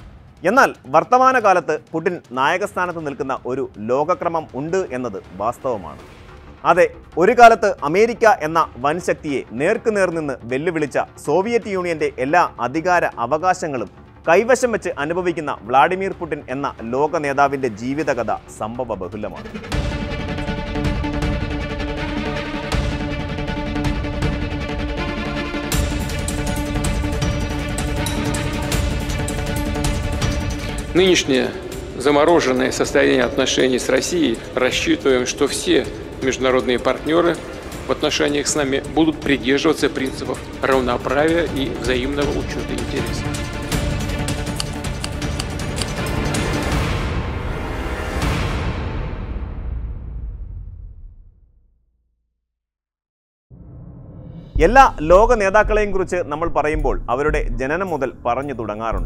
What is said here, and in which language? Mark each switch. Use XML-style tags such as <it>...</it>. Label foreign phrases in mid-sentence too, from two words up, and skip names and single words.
<ml>എന്നാൽ വർത്തമാനകാലത്ത് പുടിൻ നായകസ്ഥാനത്ത് നിൽക്കുന്ന ഒരു ലോകക്രമം ഉണ്ട് എന്നത് വാസ്തവമാണ്. അതെ, ഒരു കാലത്ത് അമേരിക്ക എന്ന വൻശക്തിയെ നേർക്കുനേർ നിന്ന് വെല്ലുവിളിച്ച സോവിയറ്റ് യൂണിയന്റെ എല്ലാ അധികാര അവകാശങ്ങളും കൈവശം വെച്ച് അനുഭവിക്കുന്ന വ്ളാഡിമിർ പുടിൻ എന്ന ലോക നേതാവിൻ്റെ ജീവിതകഥ സംഭവ ബഹുലമാണ്.</ml> <ru>Нынешнее замороженное состояние отношений с Россией рассчитываем, что все международные партнеры в отношениях с нами будут придерживаться принципов равноправия и взаимного учета интересов.</ru> <ml>എല്ലാ ലോക നേതാക്കളെയും കുറിച്ച് നമ്മൾ പറയുമ്പോൾ അവരുടെ ജനനം മുതൽ പറഞ്ഞു തുടങ്ങാറുണ്ട്.</ml>